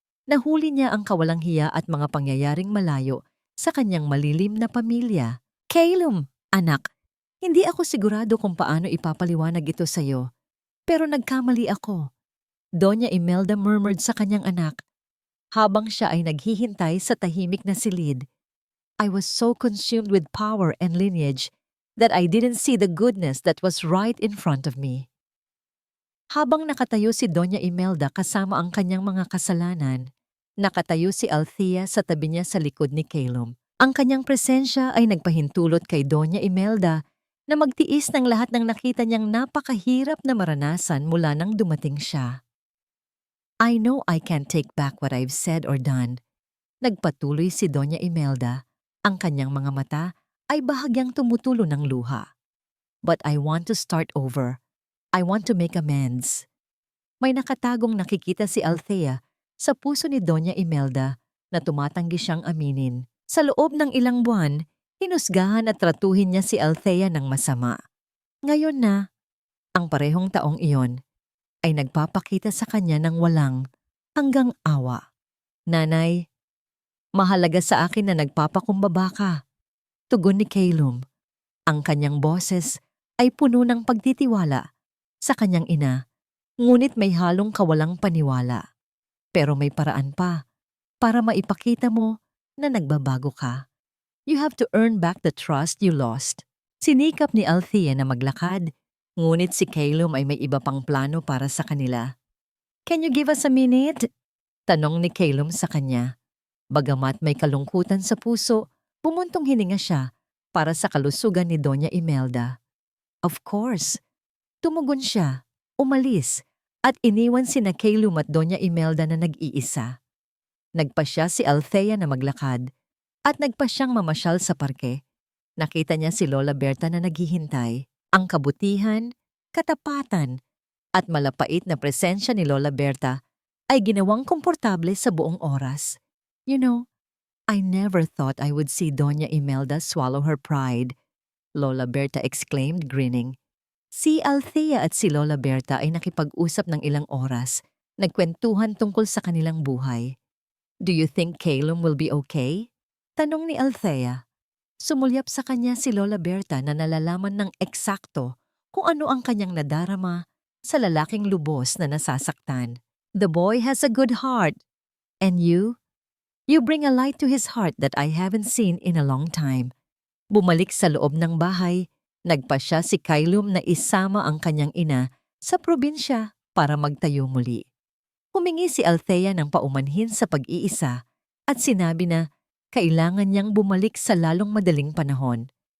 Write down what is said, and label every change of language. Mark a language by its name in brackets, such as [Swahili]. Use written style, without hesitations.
[Filipino] Nahuli niya ang kawalang hiya at mga pangyayaring malayo sa kanyang malilim na pamilya. Calum, anak, hindi ako sigurado kung paano ipapaliwanag ito sa'yo, pero nagkamali ako. Doña Imelda [English] murmured [Filipino] sa kanyang anak, habang siya ay naghihintay sa tahimik na silid. [English] I was so consumed with power and lineage that I didn't see the goodness that was right in front of me. [Filipino] Habang nakatayo si Doña Imelda kasama ang kanyang mga kasalanan, nakatayo si Althea sa tabi niya sa likod ni Calum. Ang kanyang presensya ay nagpahintulot kay Doña Imelda na magtiis ng lahat ng nakita niyang napakahirap na maranasan mula nang dumating siya. [English] I know I can't take back what I've said or done. [Filipino] Nagpatuloy si Doña Imelda. Ang kanyang mga mata ay bahagyang tumutulo ng luha. [English] But I want to start over. I want to make amends. [Filipino] May nakatagong nakikita si Althea sa puso ni Doña Imelda na tumatanggi siyang aminin. Sa loob ng ilang buwan, hinusgahan at tratuhin niya si Althea ng masama. Ngayon na, ang parehong taong iyon ay nagpapakita sa kanya ng walang hanggang awa. Nanay, mahalaga sa akin na nagpapakumbaba ka. Tugon ni Calum. Ang kanyang boses ay puno ng pagtitiwala sa kanyang ina, ngunit may halong kawalang paniwala. Pero may paraan pa para maipakita mo na nagbabago ka. [English] You have to earn back the trust you lost. [Filipino] Sinikap ni Althea na maglakad, ngunit si Calum ay may iba pang plano para sa kanila. [English] Can you give us a minute? [Filipino] Tanong ni Calum sa kanya. Bagamat may kalungkutan sa puso, bumuntong hininga siya para sa kalusugan ni Doña Imelda. [English] Of course. [Filipino] Tumugon siya, umalis, at iniwan sina Calum at Doña Imelda na nag-iisa. Nagpa siya si Althea na maglakad at nagpa siyang mamasyal sa parke. Nakita niya si Lola Berta na naghihintay. Ang kabutihan, katapatan, at malapait na presensya ni Lola Berta ay ginawang komportable sa buong oras. [English] You know, I never thought I would see Doña Imelda swallow her pride, Lola Berta exclaimed, grinning. [Filipino] Si Althea at si Lola Berta ay nakipag-usap ng ilang oras, nagkwentuhan tungkol sa kanilang buhay. [English] Do you think Calum will be okay? [Filipino] Tanong ni Althea. Sumulyap sa kanya si Lola Berta na nalalaman ng eksakto kung ano ang kanyang nadarama sa lalaking lubos na nasasaktan. [English] The boy has a good heart. And you? You bring a light to his heart that I haven't seen in a long time. [Filipino] Bumalik sa loob ng bahay, nagpa siya si Calum na isama ang kanyang ina sa probinsya para magtayo muli. Humingi si Althea ng paumanhin sa pag-iisa at sinabi na kailangan niyang bumalik sa lalong madaling panahon.